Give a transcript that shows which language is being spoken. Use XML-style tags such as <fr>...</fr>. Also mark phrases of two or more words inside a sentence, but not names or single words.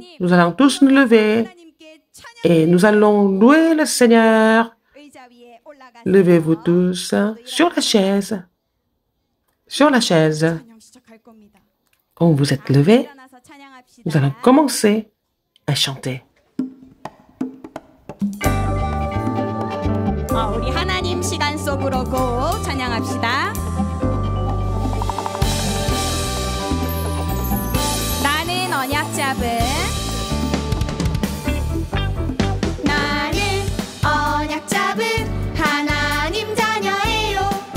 <fr>Nous allons tous nous lever et nous allons louer le Seigneur. Levez-vous tous sur la chaise. Sur la chaise. Quand vous êtes levés, nous allons commencer à chanter.</fr> <ko>우리 하나님 시간 속으로 고 찬양합시다. 나는 언약 잡은 하나님 자녀예요.</ko>